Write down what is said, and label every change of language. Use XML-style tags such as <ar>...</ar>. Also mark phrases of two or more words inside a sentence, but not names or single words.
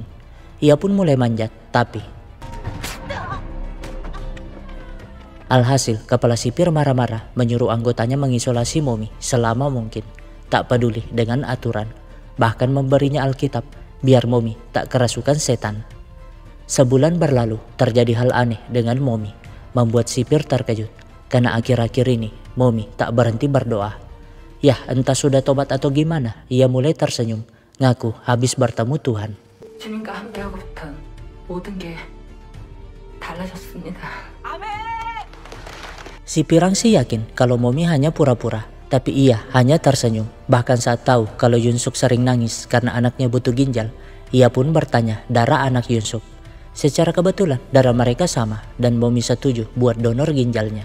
<id>Ia pun mulai manjat, tapi alhasil kepala sipir marah-marah menyuruh anggotanya mengisolasi Momi selama mungkin, tak peduli dengan aturan, bahkan memberinya Alkitab biar Momi tak kerasukan setan. Sebulan berlalu, terjadi hal aneh dengan Momi, membuat sipir terkejut karena akhir-akhir ini Momi tak berhenti berdoa. Yah, entah sudah tobat atau gimana, ia mulai tersenyum, ngaku habis bertemu Tuhan.</id> <ko>주님과 함께하고부터 모든 게 달라졌습니다.</ko> <id>Si Pirang sih yakin kalau Momi hanya pura-pura, tapi ia hanya tersenyum. Bahkan saat tahu kalau Yunsuk sering nangis karena anaknya butuh ginjal, ia pun bertanya darah anak Yunsuk. Secara kebetulan darah mereka sama dan Momi setuju buat donor ginjalnya.</id>